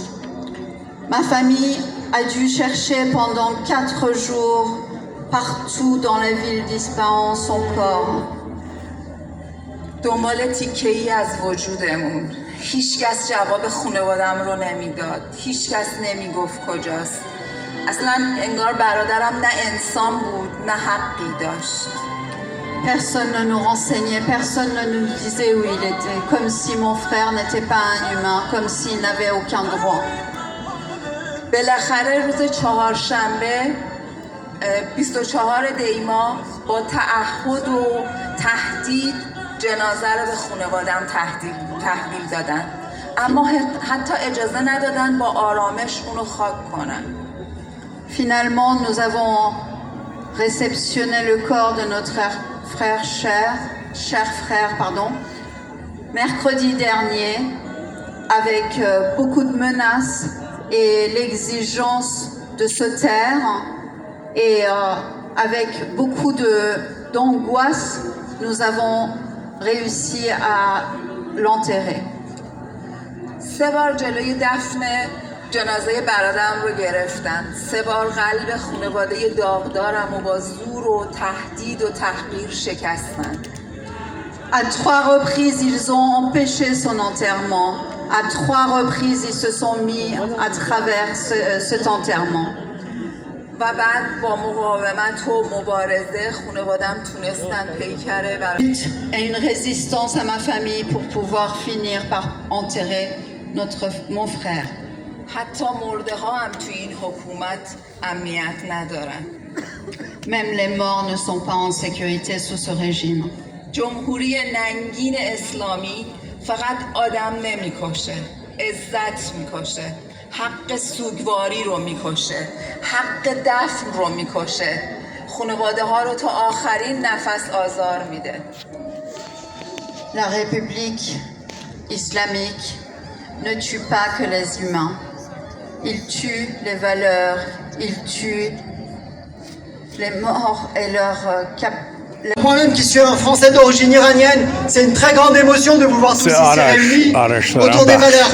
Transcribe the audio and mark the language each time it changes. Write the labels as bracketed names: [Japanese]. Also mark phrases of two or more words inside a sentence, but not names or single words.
[French] Ma famille a dû chercher pendant 4 jours partout dans la ville d'Ispahan son corps. [Persian] دنبال تیکه‌ای از وجودمون. هیچکس جواب خانواده‌ام رو نمیداد. هیچکس نمیگفت کجاست. اصلا انگار برادرم نه انسان بود نه حقی داشت. [French] Personne ne nous renseignait, personne ne nous disait où il était, comme si mon frère n'était pas un humain, comme s'il n'avait aucun droit. [Persian] بالاخره روز چهارشنبه 24 دی ماه با تعهد و تهدید جنازه رو به خانواده‌ام تحویل دادن. اما حتی اجازه ندادن با آرامش اونو خاک کنن. [French] Finalement, nous avons réceptionné le corps de notre cher frère, mercredi dernier, avec beaucoup de menaces et l'exigence de se taire, et avec beaucoup d'angoisse, nous avons réussi à l'enterrer. [Persian] 3 بار جلوی دفن جنازه برادرم رو گرفتن. 3 بار قلب خانواده داغدارم و با زور و تهدید و تحقیر شکستن. [French] À 3 reprises, ils ont empêché son enterrement. À 3 reprises, ils se sont mis à travers cet enterrement. [Persian] و بعد با مقاومت و مبارزه خانواده‌ام تونستن پیکره و [French] Et une résistance à ma famille pour pouvoir finir par enterrer mon frère. [Persian] حتی مرده ها هم توی این حکومت امنیت ندارن. [French] Même les morts ne sont pas en sécurité sous ce régime. [Persian] جمهوری ننگین اسلامی فقط آدم نمیکشه، عزت میکشه، حق سوگواری رو میکشه، حق دفن رو میکشه، خانواده ها رو تا آخرین نفس آزار میده. [French] La République islamique ne tue pas que les humains. Il tue les valeurs, il tue les morts et leur Moi-même qui suis un Français d'origine iranienne, c'est une très grande émotion de vous voir tous ici réunis autour des valeurs.